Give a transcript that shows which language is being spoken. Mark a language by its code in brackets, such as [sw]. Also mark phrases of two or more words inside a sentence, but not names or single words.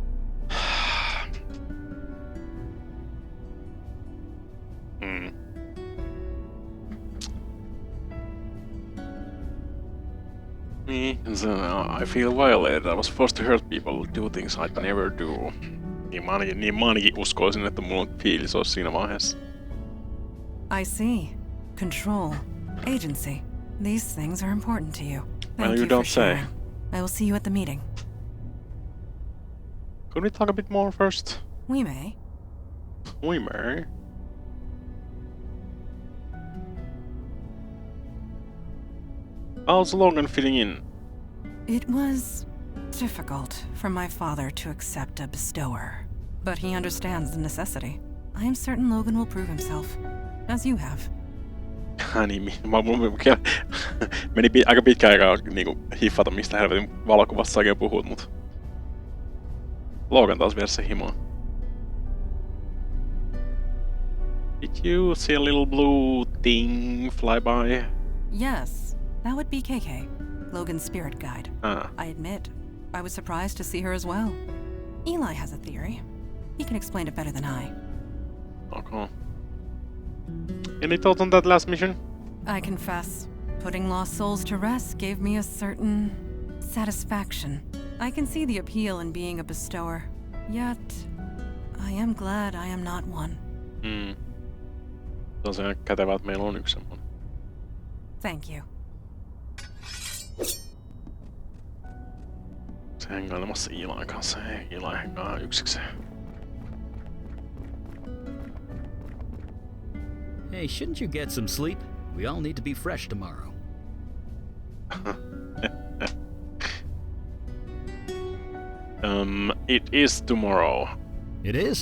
[en] I feel violated. I was forced to hurt people, do things I'd never do. [fi] Niin mä ainakin uskoisin, että mulla on fiilis olisi siinä vaiheessa. [en] I see. Control. Agency. These things are important to you. Thank you you don't for say. sharing. I will see you at the meeting. Could we talk a bit more first? We may. We may. How's Logan fitting in? It was difficult for my father to accept a bestower, but he understands the necessity. I am certain Logan will prove himself, as you have. [fi] Niin, meni aika pitkä aikaa niinku hiffata, mistä helvetin valokuvassa oikein puhut, mut Logan taas vieressä himoon. [en] Did you see a little blue thing fly by? Yes, that would be KK, Logan's spirit guide. I admit, I was surprised to see her as well. Eli has a theory. He can explain it better than I. Okay. Any thoughts on that last mission? I confess, putting lost souls to rest gave me a certain satisfaction. I can see the appeal in being a bestower, yet I am glad I am not one. [fi] Se on se kätevä, että meillä on yksi semmonen. [en] Thank you. [fi] Se hengailemassa Ilain kanssa, ei Ilai hengaa yksikseen. [en] Hey, shouldn't you get some sleep? We all need to be fresh tomorrow. It is tomorrow. It is?